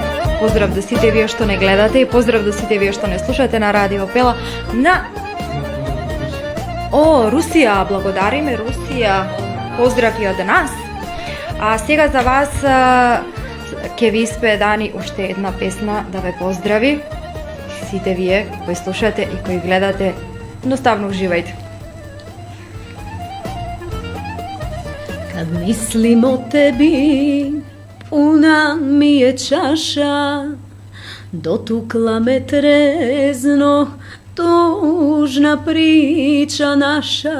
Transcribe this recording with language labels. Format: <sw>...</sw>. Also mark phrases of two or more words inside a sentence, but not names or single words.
<mk>Поздрав до сите вие што не гледате и поздрав до сите вие што не слушате на Радио Пела на Русија, благодариме Русија. Поздрав и од нас. А сега за вас ќе ви испее Дани уште една песна да ве поздрави. Сите вие кои слушате и кои гледате, едноставно уживајте.</mk> <sr>Kad mislim o tebi, puna mi je čaša, dotukla me trezno, tužna priča naša.</sr>